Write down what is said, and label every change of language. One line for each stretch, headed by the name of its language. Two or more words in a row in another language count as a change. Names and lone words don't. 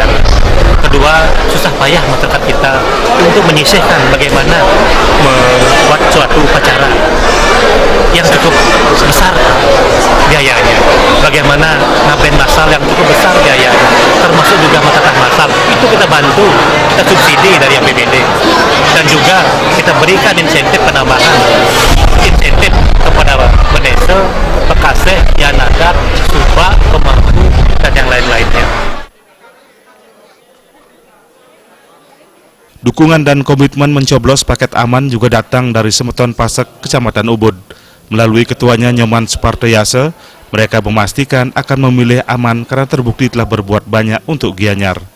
Indonesian: Kedua, susah payah masyarakat kita untuk menyisihkan bagaimana membuat suatu upacara yang cukup besar biayanya. Bagaimana ngaben masal yang cukup besar biayanya, termasuk juga masyarakat masal. Itu kita bantu, kita subsidi dari APBD. Dan juga kita berikan insentif penambahan, insentif kepada pedesa, pekaseh, yang adat, suba, pemangku, dan yang lain-lainnya. Dukungan dan komitmen mencoblos paket aman juga datang dari Semeton Pasek, Kecamatan Ubud. Melalui ketuanya Nyoman Supartayase, mereka memastikan akan memilih aman karena terbukti telah berbuat banyak untuk Gianyar.